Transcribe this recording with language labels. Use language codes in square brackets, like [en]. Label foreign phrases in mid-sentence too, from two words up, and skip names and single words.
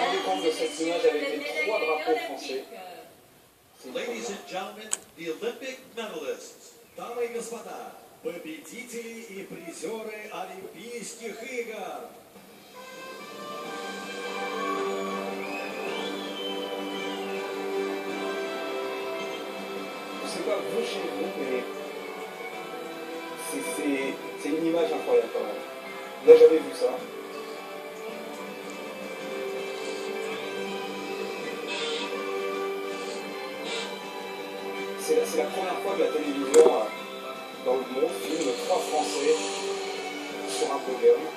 [fr] l'ensemble de cette image avec les trois drapeaux français. C'est une [en] Ladies [fr] première. [en] and gentlemen, the Olympic medalists. [ru] Дамы и господа, победители и призеры Олимпийских игр. [fr] Je sais pas vous chez vous, mais c'est une image incroyable quand même. On n'a jamais vu ça. C'est la première fois que la télévision dans le monde filme trois Français sur un podium.